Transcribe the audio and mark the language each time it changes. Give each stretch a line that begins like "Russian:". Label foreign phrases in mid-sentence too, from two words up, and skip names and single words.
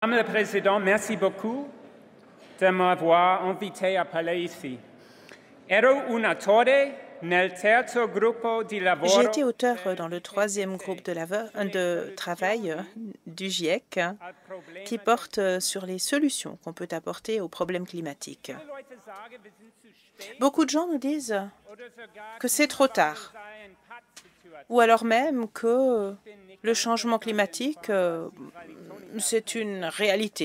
French: Madame la Présidente, merci beaucoup de m'avoir invité à parler ici.
Italian: Ero un attore nel terzo gruppo di lavoro.
French: J'ai été auteur dans le troisième groupe de travail du GIEC qui porte sur les solutions qu'on peut apporter aux problèmes climatiques. Beaucoup de gens nous disent que c'est trop tard, ou alors même que le changement climatique, c'est une réalité.